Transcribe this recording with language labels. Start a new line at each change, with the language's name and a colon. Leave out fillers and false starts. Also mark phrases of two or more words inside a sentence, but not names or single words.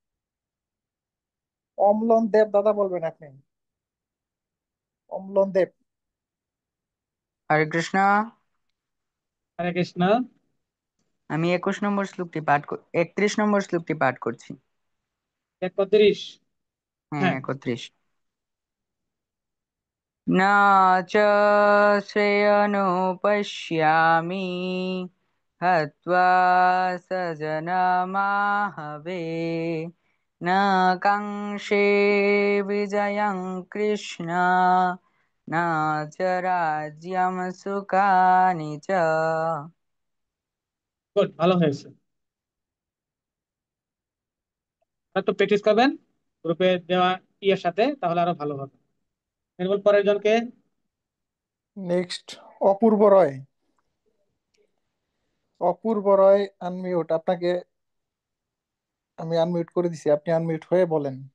Bangla: অম্লন দেব দাদা বলবেন আপনি। অম্লন দেব। হরে কৃষ্ণ। হরে কৃষ্ণ। আমি 21 নম্বর শ্লোকটি পাঠ 31 নম্বর শ্লোকটি পাঠ করছি। 31। হ্যাঁ, হ্যাঁ। 31।
Sanskrit: न च श्रेयनुपश्यामि हत्वा स्वजनमाहवे न काङ्क्षे विजयं कृष्ण न च राज्यं सुखानि च।
Bangla: গুড, ভালো হয়েছে। একটু প্র্যাকটিস করবেন গ্রুপে দেওয়া ইয়ের সাথে, তাহলে আরো ভালো হবে। নির্মল, পরের জনকে। নেক্সট অপূর্ব রয়। অপূর্ব রয় আনমিউট, আপনাকে আমি আনমিউট করে দিছি, আপনি আনমিউট হয়ে বলেন।